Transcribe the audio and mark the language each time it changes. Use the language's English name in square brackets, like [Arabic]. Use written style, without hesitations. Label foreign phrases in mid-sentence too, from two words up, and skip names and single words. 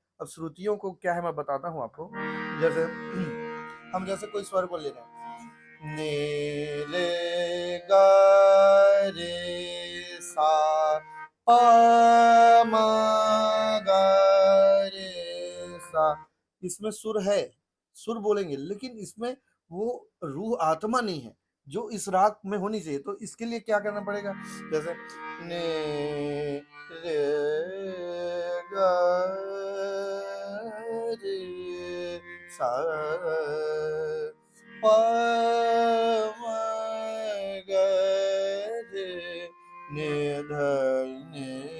[Hindi] अब श्रुतियों को क्या है मैं बताता हूँ आपको। जैसे हम जैसे कोई स्वर को ले रहे हैं, ने रे गा रे सा पा मा गा रे सा, इसमें सुर है, सुर बोलेंगे, लेकिन इसमें वो रूह आत्मा नहीं है जो इस राग में होनी चाहिए। तो इसके लिए क्या करना पड़ेगा, जैसे ने रे गा रे सा पा मा गा रे ने ध ने